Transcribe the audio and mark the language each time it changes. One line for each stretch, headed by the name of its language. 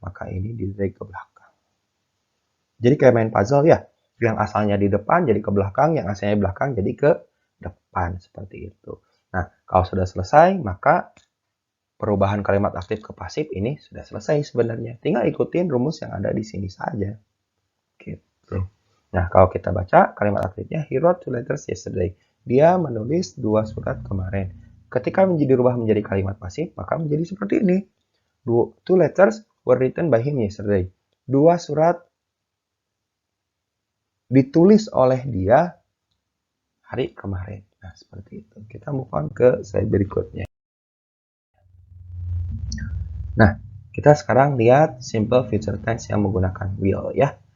Indonesian: Maka ini di drag ke belakang. Jadi kayak main puzzle ya. Yang asalnya di depan jadi ke belakang, yang asalnya di belakang jadi ke depan. Seperti itu. Nah, kalau sudah selesai, maka perubahan kalimat aktif ke pasif ini sudah selesai sebenarnya. Tinggal ikutin rumus yang ada di sini saja. Gitu. Nah, kalau kita baca kalimat aktifnya,
English: he wrote 2 letters yesterday.
Indonesian: Dia menulis 2 surat kemarin. Ketika dirubah menjadi kalimat pasif, maka menjadi seperti ini.
English: 2 letters were written by him yesterday.
Indonesian: 2 surat ditulis oleh dia hari kemarin. Nah, seperti itu. Kita move on ke slide berikutnya. Nah, kita sekarang lihat simple future tense yang menggunakan will ya.